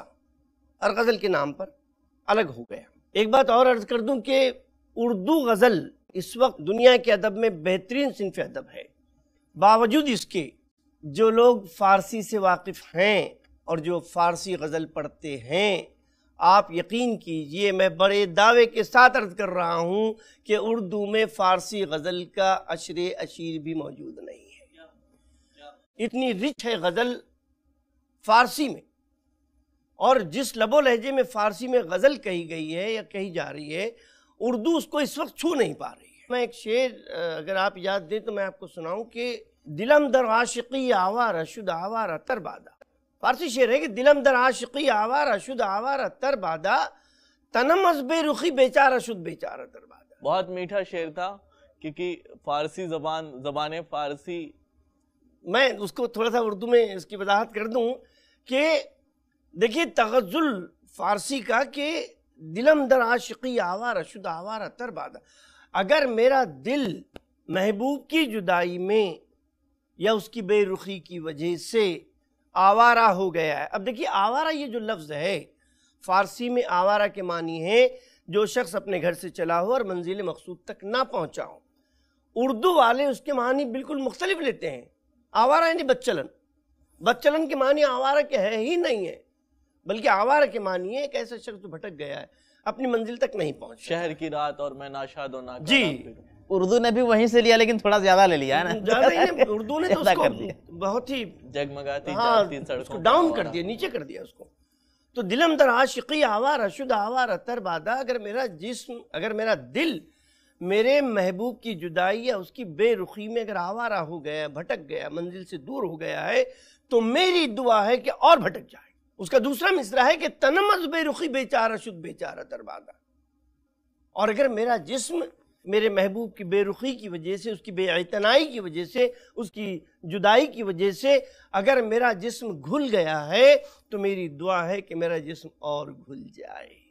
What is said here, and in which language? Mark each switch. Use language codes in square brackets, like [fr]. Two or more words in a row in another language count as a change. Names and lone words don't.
[ur] یہ حصہ اور غزل کے نام پر الگ ہو گیا۔ ایک بات اور عرض کر دوں کہ اردو غزل اس وقت دنیا کے ادب میں بہترین صنف ادب ہے، باوجود اس کے جو لوگ فارسی سے واقف ہیں اور جو فارسی غزل پڑھتے ہیں، آپ یقین کیجئے میں بڑے دعوے کے ساتھ عرض کر رہا ہوں کہ اردو میں فارسی غزل کا عشر اشیر بھی موجود نہیں ہے۔ اتنی رچ ہے غزل فارسی میں، اور جس لب و لہجے میں فارسی میں غزل کہی گئی ہے یا کہی جا رہی ہے، اردو اس کو اس وقت چھو نہیں پا رہی ہے۔ میں ایک شعر اگر آپ یاد دیں تو میں آپ کو سناؤں کہ [fa] دلم در عاشقی آوارہ شد آوارہ تر بادا، [ur] فارسی شعر ہے کہ [fa] دلم در عاشقی آوارہ شد آوارہ تر بادا، تنم از بے رخی بیچارہ شد بیچارہ تر بادا۔ [ur] بہت میٹھا شعر تھا، کیونکہ فارسی زبان فارسی، میں اس کو تھوڑا سا اردو میں اس کی وضاحت کر دوں کہ دیکھیے تغزل فارسی کا کہ [fa] دلم در عاشقی آوارہ شد آوارہ تر بادا، [ur] اگر میرا دل محبوب کی جدائی میں یا اس کی بے رخی کی وجہ سے آوارہ ہو گیا ہے۔ اب دیکھیے آوارہ یہ جو لفظ ہے فارسی میں آوارہ کے معنی ہے جو شخص اپنے گھر سے چلا ہو اور منزل مقصود تک نہ پہنچا ہو۔ اردو والے اس کے معنی بالکل مختلف لیتے ہیں۔ آوارہ یعنی بدچلن، بدچلن کے معنی آوارہ کے ہے ہی نہیں ہے، بلکہ آوارہ کے معنی ہے ایک ایسا شخص جو بھٹک گیا ہے، اپنی منزل تک نہیں پہنچا۔ شہر کی رات اور میں ناشاد و ناکارہ جی اردو نے بھی وہیں سے لیا لیکن تھوڑا زیادہ لے لیا ہے نا، زیادہ ہی نہیں، اردو نے تو اس کو بہت ہی جگمگاتی ہاں جاتی اس کو سڑکوں ڈاؤن کر دیا، نیچے کر دیا اس کو۔ تو [fa] دلم در عاشقی آوارہ شد آوارہ تر بادا، [ur] اگر میرا جسم، اگر میرا دل میرے محبوب کی جدائی یا اس کی بے رخی میں اگر آوارہ ہو گیا، بھٹک گیا، منزل سے دور ہو گیا ہے، تو میری دعا ہے کہ اور بھٹک جائے۔ اس کا دوسرا مصرع ہے کہ [fa] تنم از بے رخی بیچارہ شد بیچارہ تر بادا، [ur] اور اگر میرا جسم میرے محبوب کی بے رخی کی وجہ سے، اس کی بے اعتنائی کی وجہ سے، اس کی جدائی کی وجہ سے اگر میرا جسم گھل گیا ہے تو میری دعا ہے کہ میرا جسم اور گھل جائے۔